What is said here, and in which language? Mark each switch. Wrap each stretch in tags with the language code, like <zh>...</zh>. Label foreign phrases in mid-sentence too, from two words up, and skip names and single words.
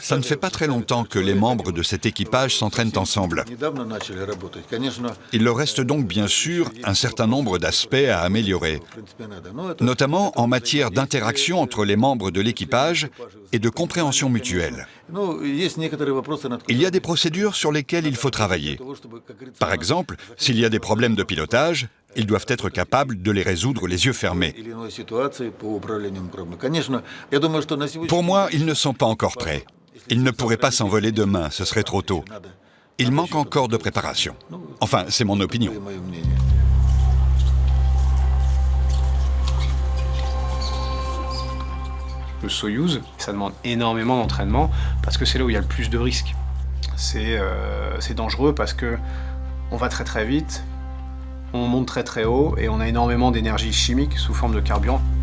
<fr>Ça ne fait pas très longtemps que les membres de cet équipage s'entraînent ensemble.</fr> <ru>Недавно начали работать, конечно.</ru> <fr>Il leur reste donc bien sûr un certain nombre d'aspects à améliorer,</fr> <ru>В принципе, надо. Но это</ru> <fr>notamment en matière d'interaction entre les membres de l'équipage et de compréhension mutuelle.</fr> <ru>Ну, есть некоторые вопросы, над</ru> <fr>Il y a des procédures sur lesquelles il faut travailler. Par exemple, s'il y a des problèmes de pilotage, ils doivent être capables de les résoudre les yeux fermés.</fr> <ru>или иной ситуации по управлению кораблем. Конечно, я думаю, что на сегодня.</ru> <fr>Pour moi, ils ne sont pas encore prêts. Ils ne pourraient pas s'envoler demain, ce serait trop tôt. Il manque encore de préparation. Enfin, c'est mon opinion.</fr> <ru>Это мое мнение.</ru> <fr>Le Soyouz, ça demande énormément d'entraînement parce que c'est là où il y a le plus de risques. C'est dangereux parce que on va très très vite, on monte très très haut et on a énormément d'énergie chimique sous forme de carburant.</fr>